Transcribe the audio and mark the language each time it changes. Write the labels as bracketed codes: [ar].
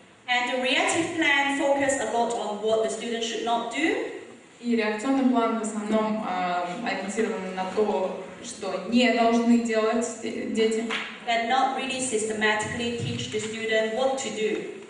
[en] And the reactive plan focuses a lot on what the student should not do. [ru] И реакционный план в основном ориентирован на то, что не должны делать дети. [en] But not really systematically teach the student what to do.